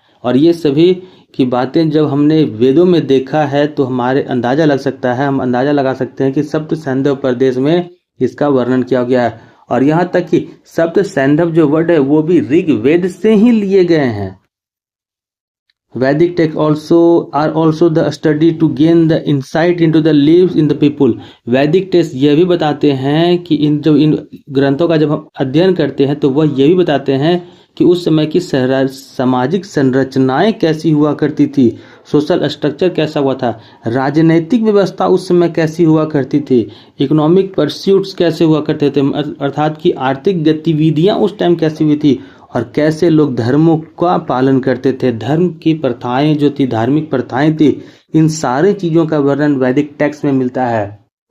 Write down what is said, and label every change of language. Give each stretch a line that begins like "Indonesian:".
Hindi: और ये सभी की बातें जब हमने वेदों में देखा है तो हमारे अंदाजा लग सकता है, हम अंदाजा लगा सकते हैं कि सप्त सैंधव प्रदेश में इसका वर्णन किया गया है। और यहाँ तक कि सप्त सैंधव जो वर्ड है वो भी ऋग्वेद से ही लिए गए हैं।
English: Vedic texts are also the study to gain the insight into the lives in the people।
Hindi: वैदिक टेक्स्ट यह भी बताते हैं कि इन ग्रंथों का जब हम अध्ययन करते हैं तो वह यह भी बताते हैं कि उस समय की सामाजिक संरचनाएं कैसी हुआ करती थी, सोशल स्ट्रक्चर कैसा हुआ था, राजनीतिक व्यवस्था उस समय कैसी हुआ करती थी, इकोनॉमिक परस्यूट्स कैसे हुआ करते थे, अर्थात कि आर्थिक गतिविधियां उस टाइम कैसी हुई थी, और कैसे लोग धर्मों का पालन करते थे, धर्म की प्रथाएं जो थी, धार्मिक प्रथाएं थी, इन सारी चीज़ों का वर्णन वैदिक टेक्स्ट में मिलता है।